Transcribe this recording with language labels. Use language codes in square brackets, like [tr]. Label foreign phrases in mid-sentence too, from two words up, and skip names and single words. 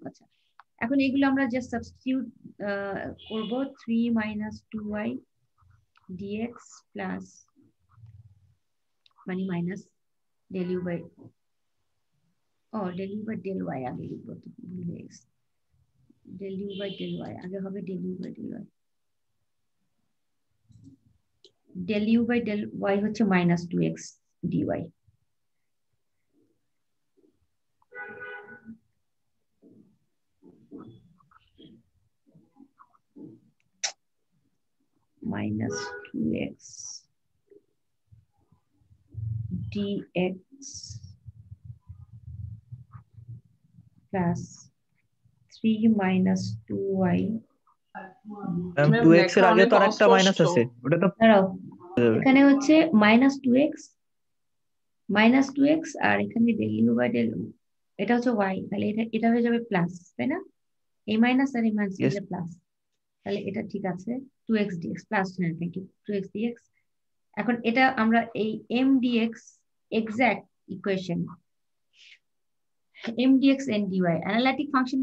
[bn] আচ্ছা, এখন এগুলো আমরা জাস্ট সাবস্টিটিউট করব, 3 [en] minus 2y dx plus [bn] মানে [en] মাইনাস del u by del u by del y [bn] আগে লিখবো তো ভুল হয়ে গেছে [en] del u by del y [bn] আগে হবে [en] del u by del y del u by del y হচ্ছে minus 2x dy minus 2x dx plus 3 minus 2y [bn] ম্যাম 2x এর আগে তো আরেকটা মাইনাস আছে ওটা তো দাঁড়াও এখানে হচ্ছে -2x আর এখানে [en] del u by del [bn] এটা হচ্ছে y তাহলে এটা হয়ে যাবে প্লাস তাই না এই মাইনাস আর এই মাইনাস [en] Yes. [bn] মিলে প্লাস তাহলে এটা ঠিক আছে [en] 2x dx plus [bn] হ্যাঁ [en] thank you 2x dx [bn] এখন এটা আমরা এই [en] m dx exact equation m dx n dy analytic function